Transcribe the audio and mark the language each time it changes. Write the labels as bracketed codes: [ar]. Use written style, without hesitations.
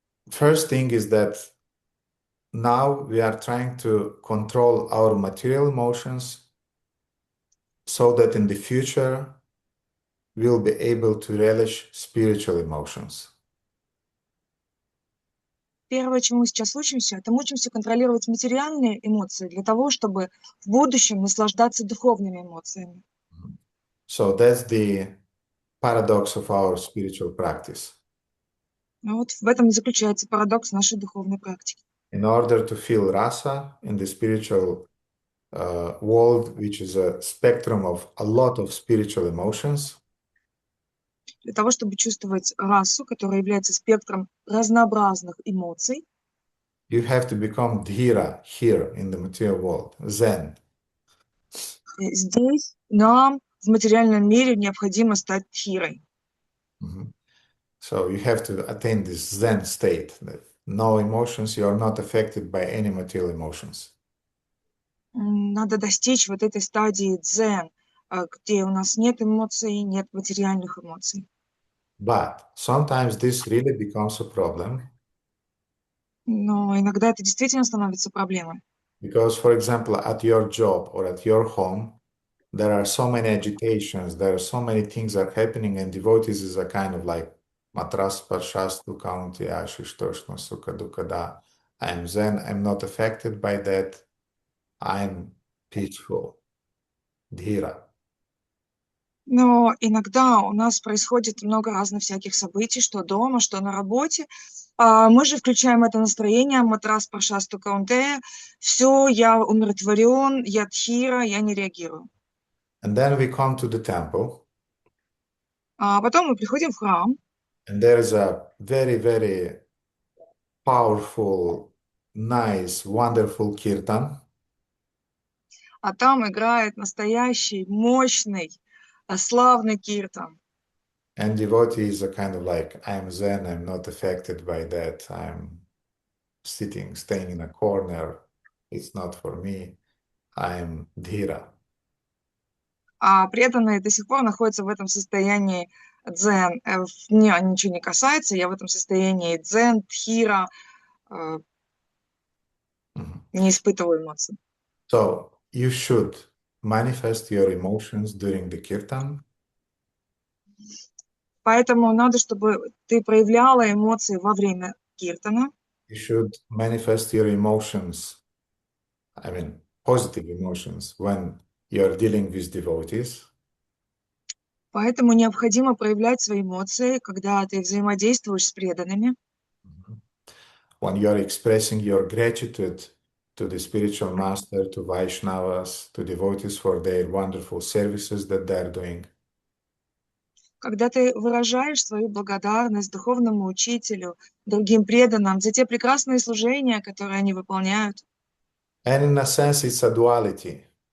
[en] First thing is that now we are trying to control our material emotions so that in the future we'll be able to relish spiritual emotions. [ru] Первое, чему мы сейчас учимся, это мы учимся контролировать материальные эмоции для того, чтобы в будущем наслаждаться духовными эмоциями. [en] So that's the paradox of our spiritual practice. [ru] Вот в этом и заключается парадокс нашей духовной практики. [en] In order to feel rasa in the spiritual world, which is a spectrum of a lot of spiritual emotions, [ru] Для того, чтобы чувствовать расу, которая является спектром разнообразных эмоций, [en] you have to become dhira here in the material world, Zen. [ru] здесь нам в материальном мире необходимо стать дхирой. [en] So you have to attain this Zen state, that no emotions, you are not affected by any material emotions. [ru] Надо достичь вот этой стадии дзен, где у нас нет эмоций, нет материальных эмоций. [en] But sometimes this really becomes a problem. [ru] Но иногда это действительно становится проблемой. [en] Because, for example, at your job or at your home, there are so many agitations, there are so many things are happening, and devotees is a kind of like [sa] matras parshastu kaunti ashishtoshna sukha dukada. [en] I'm Zen, I'm not affected by that. I'm peaceful. Dhira. [ru] Но иногда у нас происходит много разных всяких событий, что дома, что на работе, Мы же включаем это настроение, [sa] матрас паршасту каунте, [ru] все, я умиротворен, я тхира, я не реагирую. [en] And then we come to the temple, [ru] А потом мы приходим в храм, [en] and there is a very, very powerful, nice, wonderful kirtan. [ru] а там играет настоящий, мощный, славный киртан. [en] And devotees are kind of like, I'm Zen, I'm not affected by that. I'm staying in a corner. It's not for me. I'm Dhira. [ru] А преданные до сих пор находятся в этом состоянии дзен. Мне ничего не касается, я в этом состоянии дзен, тхира, не испытываю эмоций. [en] So you should manifest your emotions during the kirtan. [ru] Поэтому надо, чтобы ты проявляла эмоции во время киртана. [en] You should manifest your emotions, positive emotions, when you're dealing with devotees. [ru] Поэтому необходимо проявлять свои эмоции, когда ты взаимодействуешь с преданными. [en] When you're expressing your gratitude to the spiritual master, to Vaishnavas, to devotees for their wonderful services that they're doing. [ru] Когда ты выражаешь свою благодарность духовному учителю, другим преданным за те прекрасные служения, которые они выполняют. [en] And in a sense, it's a duality.